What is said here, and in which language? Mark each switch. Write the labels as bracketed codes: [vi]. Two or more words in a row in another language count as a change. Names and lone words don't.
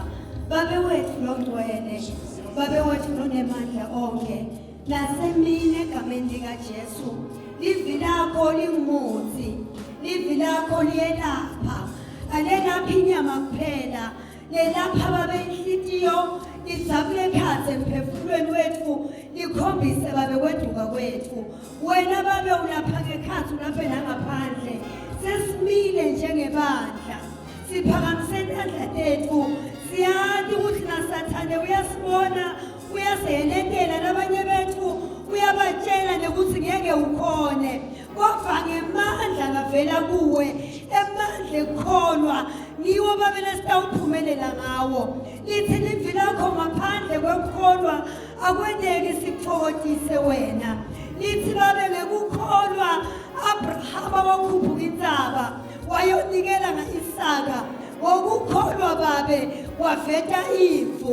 [ss] Babe wethu longcwele, babe wethu lonemandla onke, nasemini egameni likaJesu, livi lakho lingumuthi, livi lakho liyelapha, alelapha inyama kuphela, lelapha babe inhlitiyo, lijabule phansi emphefumulweni wethu, likhombise babe kweduka kwethu. Wena babe ulapha ngekhathi ulapha nangaphandle, sesimile njengebandla, siphakamise izandla zethu, siyazi ukuthi naSathane uyasibona, uyasehelekela nabanye bethu, uyabatshela nokuthi ngeke ukhone, kodwa ngemandla ngavela kuwe, emandla ekukholwa, niwo babe lesitawuphumelela ngawo. Lithi livi lakho ngaphandle kwekukholwa akweneki sikuthokozise wena. Lithi babe ngekukholwa Abrahama wakhuphuka intaba wayonikela ngaIsaka, ngokukholwa babe waveta imvu.